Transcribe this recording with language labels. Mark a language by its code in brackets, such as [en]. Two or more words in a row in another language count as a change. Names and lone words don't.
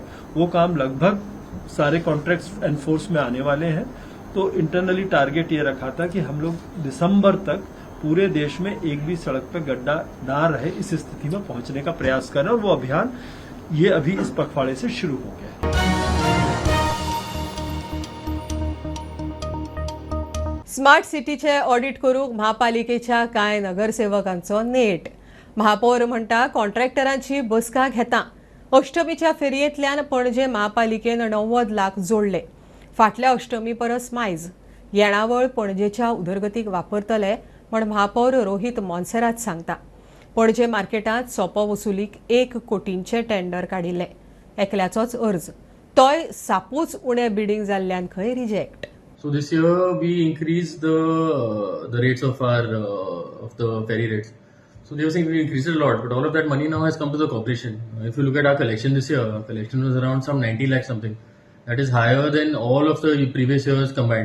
[hi] वो काम लगभग सारे [en] contracts enforce [hi] में आने वाले हैं. तो [en] internally target [hi] ये रखा था कि हम लोग दिसंबर तक पूरे देश में एक भी सड़क पर गड्ढा ना रहे इस स्थिति में पहुंचने का प्रयास करें और वो अभियान ये अभी इस पखवाड़े से शुरू हो गया है. [kok] स्मार्ट सिटीचे ऑडिट करूंक महापालिकेच्या कांय नगरसेवकांचो नेट. महापौर म्हणटा कॉन्ट्रॅक्टरांची बसका घेता. अष्टमीच्या फेरयेंतल्यान पणजे महापालिकेन 90 लाख जोडले. फाटल्या अष्टमी परस मायज येणावळ पणजेच्या उदरगतीक वापरतले म्हण महापौर रोहित मोन्सेरात सांगता. पणजे मार्केटांत सोपो वसुलीक 1 कोटींचे टेंडर काडिल्ले. एकल्याचोच अर्ज, तोय सापूच उणे बिडिंग जाल्ल्यान खंय रिजेक्ट. [en] So this year we increased the rates of the ferry rates. So they were saying we increased it a lot, but all of that money now has come to the corporation. If you look at our collection this year, our collection was around some 90 lakh something. That is higher than all of the previous years combined.